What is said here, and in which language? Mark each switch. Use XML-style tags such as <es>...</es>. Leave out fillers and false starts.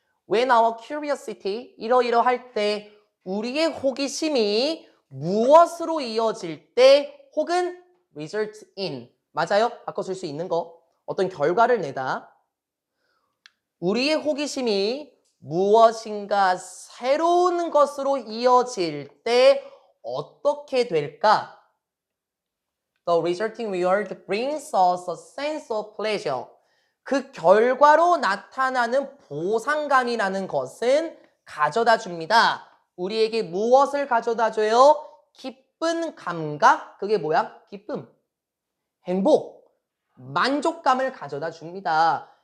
<en>When our curiosity,</en> <ko>이러이러할 때 우리의 호기심이 무엇으로 이어질 때 혹은</ko> <en>result in,</en> <ko>맞아요? 바꿔줄 수 있는 거. 어떤 결과를 내다. 우리의 호기심이 무엇인가 새로운 것으로 이어질 때 어떻게 될까?</ko> <en>The resulting reward brings us a sense of pleasure.</en> <ko>그 결과로 나타나는 보상감이라는 것은 가져다 줍니다. 우리에게 무엇을 가져다 줘요? 기쁜 감각, 그게 뭐야? 기쁨, 행복, 만족감을 가져다 줍니다.</ko>